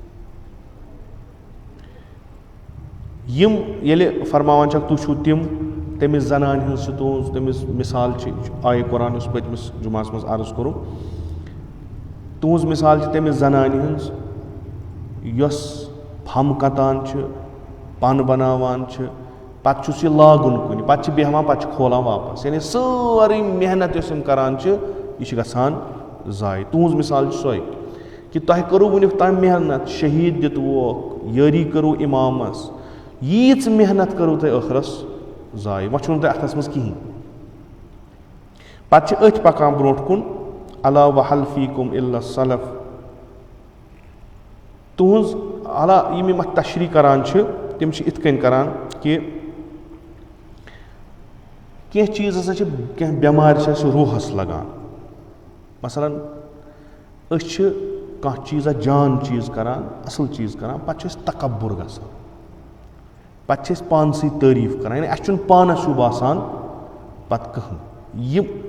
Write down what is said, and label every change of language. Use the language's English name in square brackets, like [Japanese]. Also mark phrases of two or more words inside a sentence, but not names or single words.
[Kashmiri] یِم ییٚلہِ فرماوان چھکھ تُہۍ چھِو تِم تٔمِس زنانہِ ہٕنٛز چھِ تُہٕنٛز تٔمِس مِثال چھِ آیہِ قرآن یُس پٔتمِس جُمعس منٛز عرض کوٚرُم تُہٕنٛز مِثال چھِ تٔمِس زنانہِ ہٕنٛز یۄس پھمب کَتان چھِ پَن بَناوان چھِ پَتہٕ چھُس یہِ لاگُن کُنہِ پَتہٕ چھِ بیٚہوان پَتہٕ چھِ کھولان واپَس یعنی سٲرٕے محنت یۄس یِم کَران چھِ یہِ چھِ گژھان ضایع. تُہٕنٛز مِثال چھِ سۄے کہِ تۄہہِ کٔرٕو وٕنیُک تام محنت شہیٖد دِتوُکھ یٲری کٔرٕو اِمامَس ییٖژ محنت کٔرٕو تۄہہِ ٲخرَس ضایع وۄنۍ چھُو نہٕ تۄہہِ اَتھَس منٛز کِہیٖنۍ. پَتہٕ چھِ أتھۍ پَکان برونٛٹھ کُن [Arabic] الا وحل فیکُم الا سلف [Kashmiri] تُہٕنٛز یِم یِم اَتھ تشریح کَران چھِ تِم چھِ یِتھ کٔنۍ کَران کہِ کینٛہہ چیٖز ہَسا چھِ کینٛہہ بٮ۪مارِ چھِ اَسہِ روٗحَس لَگان مثلاً أسۍ چھِ کانٛہہ چیٖزا جان چیٖز کَران اَصٕل چیٖز کَران پَتہٕ چھُ اَسہِ تکبُر گژھان پَتہٕ چھِ أسۍ پانہٕ سٕے تعٲریٖف کَران یعنی اَسہِ چھُنہٕ پانَس ہیوٗ باسان پَتہٕ کٕہٕنۍ یہِ